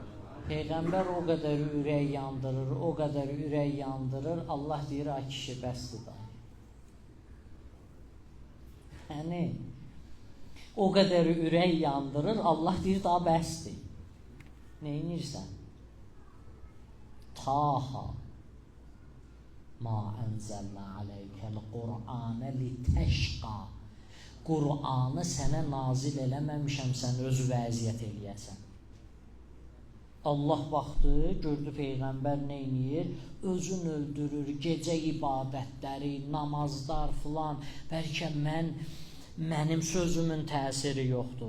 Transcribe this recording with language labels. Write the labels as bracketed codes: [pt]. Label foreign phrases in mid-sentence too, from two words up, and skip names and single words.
[az] Peyğəmbər o qədər ürək yandırır, o qədər ürək yandırır. Allah deyir, ay kişi, bəsdir da. Yəni, o qədər ürək yandırır, Allah deyir, daha bəsdir. Neynirsən? [ar] طه ما أنزلنا عليك القرآن لتشقى. [az] Qur'anı sənə nazil eləməmişəm, sən öz vəziyyət eləyəsən. Allah baxdı, gördü Peyğəmbər neyniyir? Özün öldürür, gecə ibadətləri, namazlar filan. Bəlkə mənim sözümün təsiri yoxdur.